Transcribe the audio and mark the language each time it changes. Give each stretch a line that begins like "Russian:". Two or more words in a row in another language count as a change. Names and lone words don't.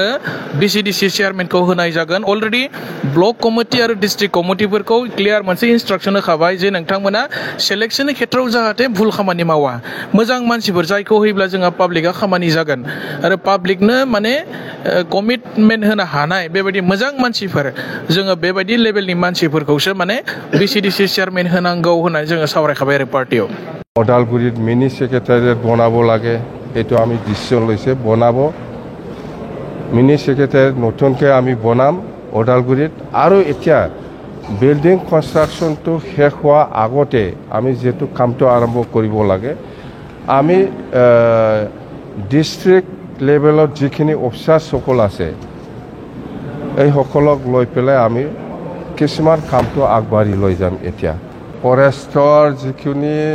Bodo: बीसीडीसी चेयारमेनखौ होनाय जागोन
English: already block committee
Bodo: आरो
English: district committeeफोरखौ clear
Bodo: मोनसे इन्सट्राक्सन होखाबाय जे नोंथांमोना सेलेक्शननि खेत्रआव जाहाथे भुल खामानि मावा मोजां मानसिफोर जायखौ होयोब्ला जोंहा पाब्लिकआ खामानि जागोन आरो पाब्लिकनो माने कमिटमेन्ट होनो हानाय बेबायदि मोजां मानसिफोर जोङो बेबायदि लेभेलनि मानसिफोरखौसो माने बीसीडीसी चेयारमेन होनांगौ होननानै जोङो सावरायखाबाय आरो पार्टियाव
Assamese: ওদালগুৰিত
English: mini secretariat
Assamese: বনাব লাগে এইটো আমি ডিচিশ্যন লৈছে বনাব
English: mini secretariat
Assamese: নতুনকৈ আমি বনাম ওদালগুৰিত আৰু এতিয়া
English: building constructionটো
Assamese: শেষ হোৱাৰ আগতে আমি যেটো কামটো আৰম্ভ কৰিব লাগে আমি
English: district levelত
Assamese: যিখিনি অফিচাৰ সকল আছে এই সকলক লৈ পেলাই আমি কিছুমান কামটো আগবাঢ়ি লৈ যাম এতিয়া ফৰেষ্টৰ যিখিনি